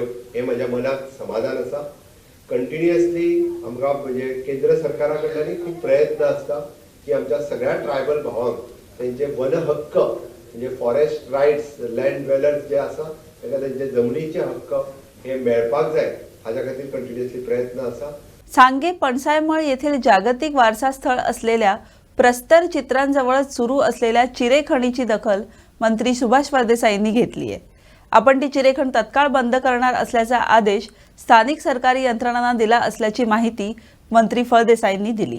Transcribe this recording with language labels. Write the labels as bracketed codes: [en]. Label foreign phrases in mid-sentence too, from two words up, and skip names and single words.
[kok] हे म्हज्या मनाक समाधान आसा. कंटिन्युअसली आमकां म्हणजे केंद्र सरकारा कडल्यानय खूब प्रयत्न आसता की आमच्या सगळ्या ट्रायबल भावांक तेंचे वन हक्क म्हणजे [en] forest rights land dwellers [kok] जे आसा ताका तेंचे जमनीचे हक्क हे मेळपाक जाय हाच्या खातीर कंटिन्युअसली प्रयत्न आसा. [mr] सांगे पणसायमळ येथील जागतिक वारसा स्थळ असलेल्या प्रस्तर चित्रांजवळच सुरू असलेल्या चिरेखणीची दखल मंत्री सुभाष फळदेसाईंनी घेतली आहे. आपण ती चिरेखण तत्काळ बंद करणार असल्याचा आदेश स्थानिक सरकारी यंत्रणांना दिला असल्याची माहिती मंत्री फळदेसाईंनी दिली.